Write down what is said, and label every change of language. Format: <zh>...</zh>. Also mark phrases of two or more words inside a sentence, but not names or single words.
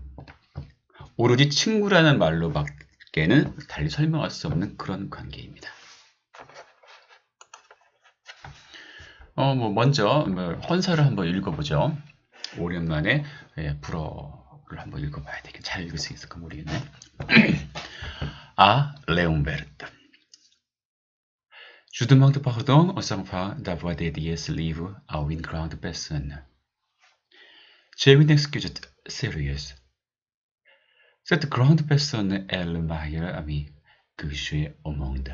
<ko>오로지 친구라는 말로밖에는 달리 설명할 수 없는 그런 관계입니다. 먼저 헌사를 한번 읽어보죠. 오랜만에 불어를 한번 읽어봐야 되겠. 잘 읽을 수 있을까 모르겠네. 레옹 베르트.</ko> <fr>Je demande pardon aux enfants d'avoir dédié ce livre à une grande personne. J'ai une excuse sérieuse. Cette grande personne est le meilleur ami que j'ai au monde.</fr>